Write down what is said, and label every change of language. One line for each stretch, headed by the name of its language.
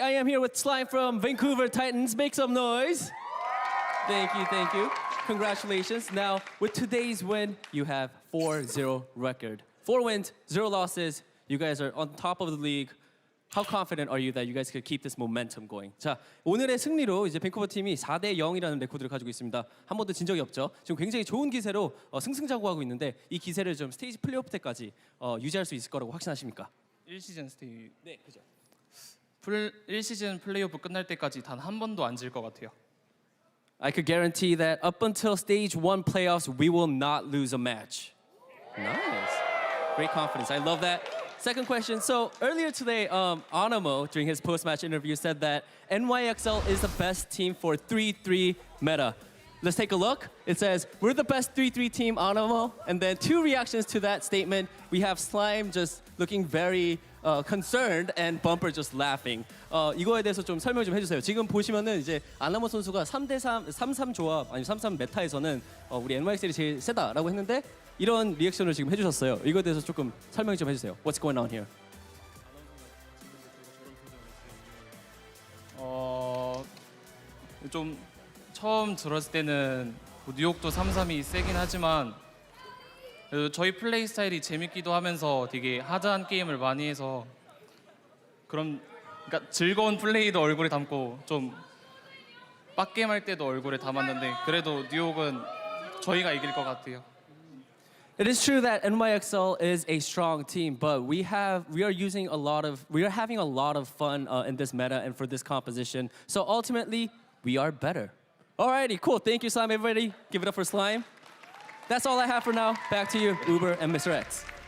English: I am here with Slime from Vancouver Titans. Make some noise. Thank you, thank you. Congratulations. Now, with today's win, you have 4-0 record. 4 wins, 0 losses. You guys are on top of the league. How confident are you that you guys could keep this momentum going?
Korean: 자, 오늘의 승리로 이제 밴쿠버 팀이 4대 0이라는 레코드를 가지고 있습니다. 한 번도 진 적이 없죠. 지금 굉장히 좋은 기세로 승승장구하고 있는데 이 기세를 좀 스테이지 플레이오프 때까지 유지할 수 있을 거라고 확신하십니까? 1시즌 스테이 네, 그죠. 1시즌 플레이오프 끝날 때까지 단 한 번도 안 질 것 같아요.
English: I could guarantee that up until stage 1 playoffs, we will not lose a match. Nice. Great confidence. I love that. Second question. So earlier today, Anamo, during his post-match interview, said that NYXL is the best team for 3-3 meta. Let's take a look. It says, we're the best 3-3 team, Anamo. And then 2 reactions to that statement. We have Slime just looking very concerned and Bumper just laughing.
Korean: 이거에 대해서 좀 설명 좀 해주세요. 지금 보시면은 이제 아나모 선수가 3대3, 3-3 조합, 아니 3-3 메타에서는 우리 NYXL이 제일 세다라고 했는데 이런 리액션을 지금 해주셨어요. 이거에 대해서 조금 설명 좀 해주세요.
English: What's going on here?
Korean: 좀 처음 들었을 때는 뉴욕도 3-3이 세긴 하지만 저희 플레이 스타일이 재밌기도 하면서 되게 하드한 게임을 많이 해서 그러니까 즐거운 플레이도 얼굴에 담고 좀 빡게임 할 때도 얼굴에 담았는데 그래도 뉴욕은 저희가 이길 것 같아요.
English: It is true that NYXL is a strong team, but we are having a lot of fun in this meta and for this composition. So ultimately, we are better. Alrighty, cool. Thank you, Slime. Everybody, give it up for Slime. That's all I have for now. Back to you, Uber and Mr. X.